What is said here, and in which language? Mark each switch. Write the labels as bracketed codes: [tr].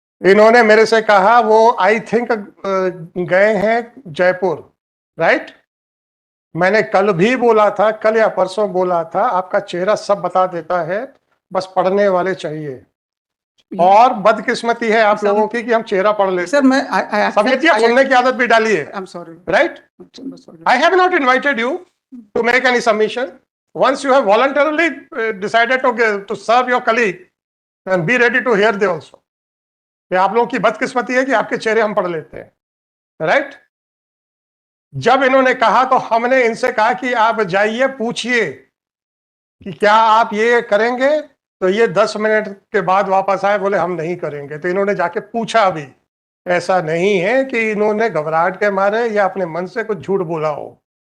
[hi] इन्होंने मेरे से कहा वो [en] I think [hi] गए हैं जयपुर, राइट? मैंने कल भी बोला था, कल या परसों बोला था, आपका चेहरा सब बता देता है, बस पढ़ने वाले चाहिए. और बदकिस्मती है आप लोगों की कि हम चेहरा पढ़ लेते. सर मैं समझिए, सुनने की आदत भी डालिए. [en] I'm sorry. Right? I have not invited you to make any submission. Once you have voluntarily decided to serve your colleague, and be ready to hear they also. [hi] ये आप लोगों की बदकिस्मती है कि आपके चेहरे हम पढ़ लेते हैं, राइट? जब इन्होंने कहा तो हमने इनसे कहा कि आप जाइए पूछिए कि क्या आप ये करेंगे, तो ये 10 मिनट के बाद वापस आए, बोले हम नहीं करेंगे. तो इन्होंने जाके पूछा भी. ऐसा नहीं है कि इन्होंने घबराहट के मारे या अपने मन से कुछ झूठ बोला हो.